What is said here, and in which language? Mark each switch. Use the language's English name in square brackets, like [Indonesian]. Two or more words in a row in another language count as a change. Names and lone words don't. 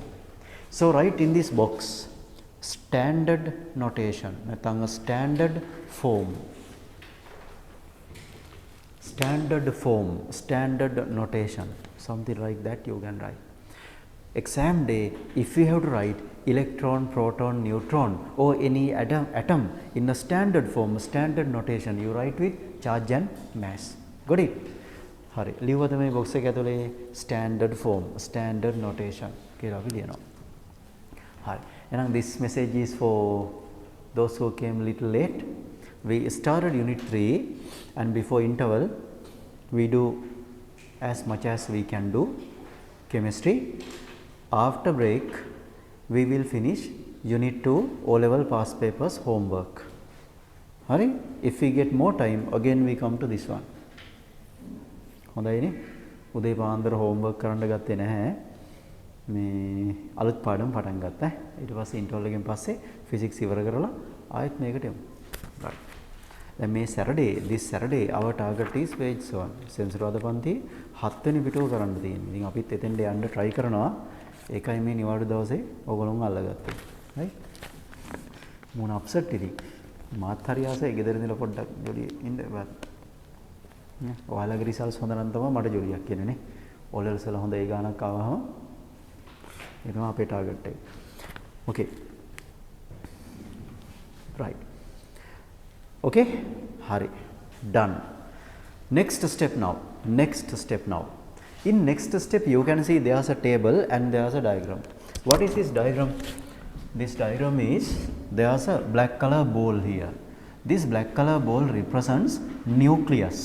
[English] So, write in this box standard notation, a standard form, standard notation, something like that you can write. Exam day, if you have to write electron, proton, neutron or any atom in a standard form, standard notation, you write with charge and mass. Got it? [Sinhala] හරි, ලිව්වද මේ box එක ඇතුලේ [English] standard form, standard notation [Sinhala] කියලා අපි ලියනවා. Hari. [English] And this message is for those who came little late. We started unit 3 and before interval we do as much as we can do chemistry. After break we will finish unit 2 O level past papers homework. Hari, if we get more time again we come to this one. [Sinhala] හොඳයිනේ උදේ පාන්දර homework කරන්න ගත්තේ නැහැ මේ අලුත් පාඩම් පටන් ගත්තා ඊට පස්සේ ඉන්ටර්වල් එකෙන් පස්සේ physics ඉවර කරලා ආයෙත් මේකට යමු right දැන් මේ [English] Saturday this Saturday our target is page 1 [Sinhala] සෙන්සර් පන්ති 7 වෙනි පිටුව කරන්න තියෙනවා ඉතින් අපිත් එතෙන්ට යන්න try කරනවා ඒකයි මේ නිවාඩු දවසේ ඕගොල්ලෝම අල්ලගත්තේ right මොන අප්සෙට් ඉතින් මාත් හරි ආසයි ගෙදර ඉඳලා පොඩ්ඩක් ජොලි ඉන්න බෑ ඔයාලගේ රිසල්ට්ස් හොඳ නම් තමයි මට ජොලියක් කියන්නේ නේ. O levels වල හොඳ ඒ ගානක් ආවම ඒක තමයි අපේ ටාගට් එක. [English] Okay. Right. Okay. හරි. Done. Next step now. In next step you can see there's a table and there's a diagram. What is this diagram? This diagram is there's a black color ball here. This black color ball represents nucleus.